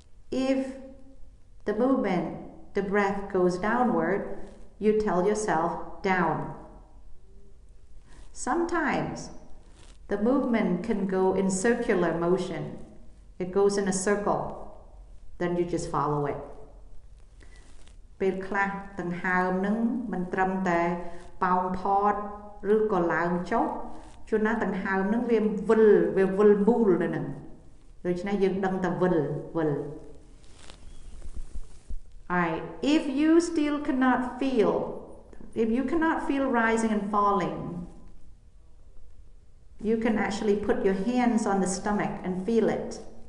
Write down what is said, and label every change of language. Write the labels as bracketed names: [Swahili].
[English] If the movement, the breath goes downward, you tell yourself down. Sometimes, the movement can go in circular motion. It goes in a circle. Then you just follow it. [Khmer] ពេលខ្លះដង្ហើមនឹងមិនត្រឹមតែប៉ោងផតឬក៏ឡើងចុះ ជួនណាដង្ហើមហ្នឹងវាវិលមូលនៅហ្នឹងដូច្នេះយើងដឹងតែវិល [English] Alright, if you still cannot feel, if you cannot feel rising and falling, you can actually put your hands on the stomach and feel it.